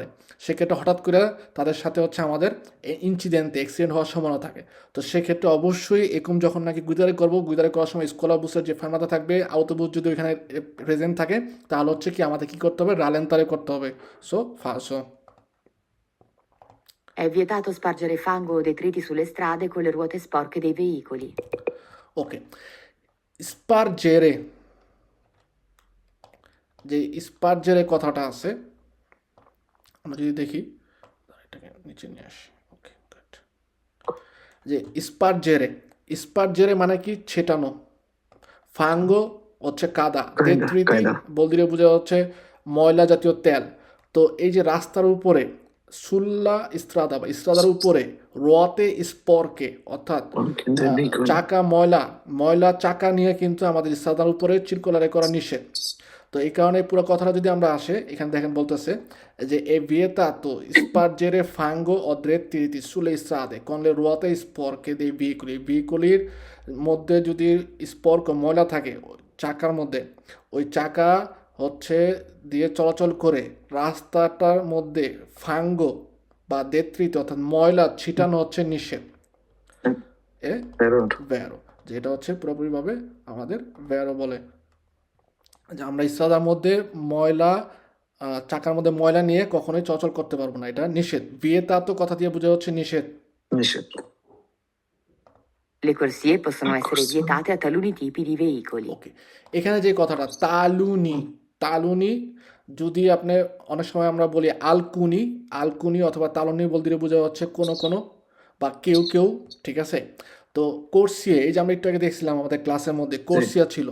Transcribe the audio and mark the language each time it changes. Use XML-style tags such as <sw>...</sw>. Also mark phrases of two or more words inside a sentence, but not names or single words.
<bn>সেক্ষেত্রে হঠাৎ করে তাদের সাথে হচ্ছে আমাদের ইনসিডেন্টে অ্যাক্সিডেন্ট হওয়ার সম্ভাবনা থাকে। তো সেক্ষেত্রে অবশ্যই এরকম যখন নাকি গুইদারে করবো, গুইদারে করার সময় স্কলাবুসের যে ফেরমাতা থাকবে, আউটোবুস যদি ওইখানে প্রেজেন্ট থাকে, তাহলে হচ্ছে কি আমাদের কী করতে হবে, রালেন্তারে করতে হবে। সো</bn> <it>È vietato spargere fango o detriti sulle strade con le ruote sporche dei veicoli.</it> <bn>ওকে, স্পারজেরে, যে স্পারজেরে কথাটা আছে, আমরা যদি দেখি, এটাকে নিচে নিয়ে আসি। ওকে, গুড। যে স্পারজেরে, স্পারজেরে মানে কি, ছেটানো। ফাঙ্গো হচ্ছে কাদা, দেত্রীতি বলদিরে বোঝা হচ্ছে ময়লা জাতীয় তেল। তো এই যে রাস্তার উপরে,</bn> <it>sulla strada</it> <bn>বা ইস্ত্রাদার উপরে,</bn> <it>ruote sporche</it> <bn>অর্থাৎ চাকা ময়লা, ময়লা চাকা নিয়ে কিন্তু আমাদের ইস্ত্রাদার উপরে চিরকুলারে করা নিষেধ। তো এই কারণে পুরো কথাটা যদি আমরা আসে, এখানে দেখেন বলতেছে যে</bn> <it>è vietato spargere fango o detriti sulle strade con le ruote sporche dei veicoli,</it> <bn>vehiculiর মধ্যে যদি স্পর্ক ময়লা থাকে চাকার মধ্যে, ওই চাকা হচ্ছে দিয়ে চলাচল করে রাস্তাটার মধ্যে ফাঙ্গো বা দেত্রিত অর্থাৎ ময়লা ছিটানো হচ্ছে নিষেধ। এ ভ্যারো, যেটা হচ্ছে পুরোপুরিভাবে আমাদের ভ্যারো বলে, যে আমরা ইসরাদার মধ্যে ময়লা, চাকার মধ্যে ময়লা নিয়ে কখনোই চলাচল করতে পারবো না, এটা নিষেধ। বিয়েতা তো কথা দিয়ে বোঝা হচ্ছে নিষেধ।</bn> <it>Le corsie possono essere vietate a taluni tipi di veicoli.</it> <bn>ওকে, এখানে যে কথাটা তালুনি, তালুনি যদি আপনি, অনেক সময় আমরা বলি আলকুনি, আলকুনি অথবা তালুনি বলতে বোঝা হচ্ছে কোনো কোনো বা কেউ কেউ, ঠিক আছে। তো কোর্সিয়া, এই যে আমরা একটু আগে দেখছিলাম আমাদের ক্লাসের মধ্যে কোর্সিয়া ছিল।</bn>